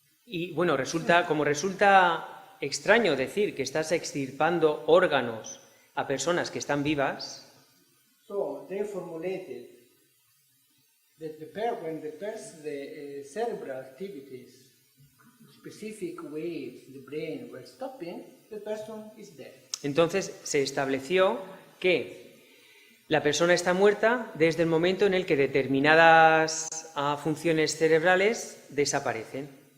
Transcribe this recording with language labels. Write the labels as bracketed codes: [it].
[es] Y bueno, resulta extraño decir que estás extirpando órganos a personas que están vivas. [en] So they formulated that when the cerebral activities, specific waves in the brain were stopping, the person is dead. [es] Entonces se estableció que la persona está muerta desde el momento en el que determinadas funciones cerebrales desaparecen.